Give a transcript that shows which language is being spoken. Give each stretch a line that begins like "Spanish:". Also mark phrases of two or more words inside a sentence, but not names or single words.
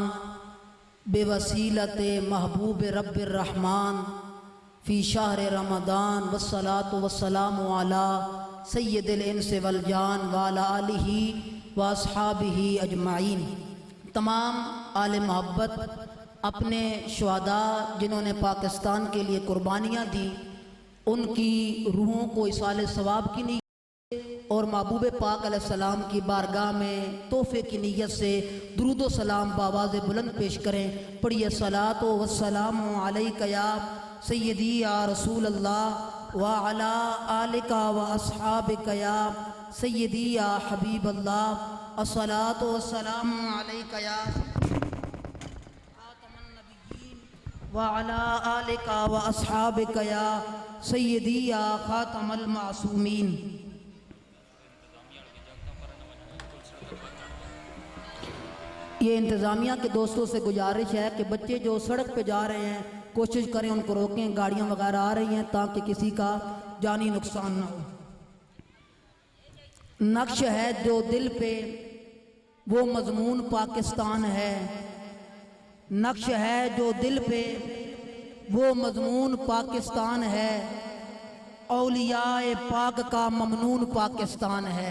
Urdu: بوسیلۂ محبوب رب الرحمن
Arabic: في شهر رمضان والصلاة والسلام على سيد الإنس والجان وعلى آله وأصحابه أجمعين.
Urdu: تمام آلِ محبت اپنے شہدا جنہوں نے پاکستان کے لیے قربانیاں دی، ان کی روحوں کو ایصالِ ثواب کی نیت اور محبوب پاک علیہ السلام کی بارگاہ میں تحفے کی نیت سے درود سلام بآوازِ بلند پیش کریں.
Arabic: पढ़िए الصلاة والسلام عليك يا سيدي يا رسول الله وعلى آلك وأصحابك يا سيدي يا حبيب الله. الصلاة والسلام عليك يا خاتم النبيين وعلى آلك وأصحابك يا سيدي يا خاتم المعصومين.
Urdu: یہ انتظامیہ کے دوستوں سے گزارش ہے کہ بچے جو سڑک پہ جا رہے ہیں کوشش کریں ان کو روکیں، گاڑیاں وغیرہ آ رہی ہیں تاکہ کسی کا جانی نقصان نہ ہو. نقش ہے جو دل پہ وہ مضمون پاکستان ہے، نقش ہے جو دل پہ وہ مضمون پاکستان ہے، اولیائے پاک کا ممنون پاکستان ہے.